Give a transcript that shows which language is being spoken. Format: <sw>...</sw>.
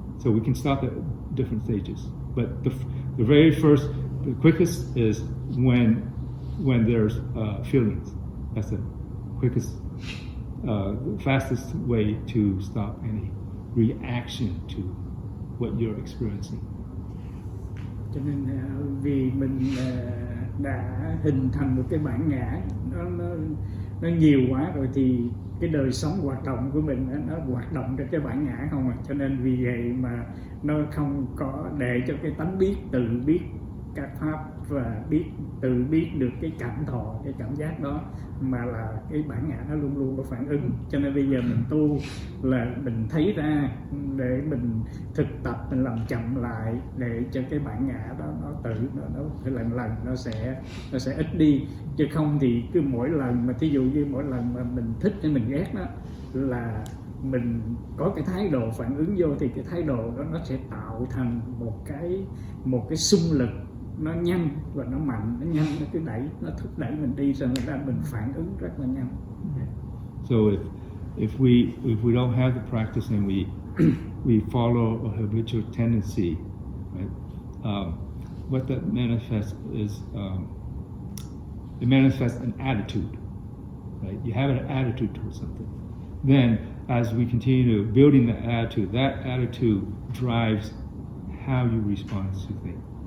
<en>So we can stop at different stages. But the very first, the quickest is when there's feelings. That's the quickest, the fastest way to stop any reaction to what you're experiencing.</en> <vi>Cho nên vì mình đã hình thành một cái bản ngã nó nhiều quá rồi, thì cái đời sống hoạt động của mình nó hoạt động trên cái bản ngã không à. Cho nên vì vậy mà nó không có để cho cái tánh biết tự biết các pháp và tự biết được cái cảm thọ, cái cảm giác đó, mà là cái bản ngã nó luôn luôn có phản ứng. Cho nên bây giờ mình tu là mình thấy ra để mình thực tập, mình làm chậm lại để cho cái bản ngã đó nó tự nó lần lần nó sẽ ít đi. Chứ không thì cứ mỗi lần mà thí dụ như mỗi lần mà mình thích hay mình ghét đó là mình có cái thái độ phản ứng vô, thì cái thái độ đó nó sẽ tạo thành một cái xung lực, nó nhanh và nó mạnh, nó nhanh, nó cứ đẩy, nó thúc đẩy mình đi, rồi mình phản ứng rất là nhanh.</vi> <en>So if we don't have the practice and we follow a habitual tendency, right? What that manifests is it manifests an attitude, right? You have an attitude towards something. Then, as we continue to building that attitude drives how you respond to things.</en>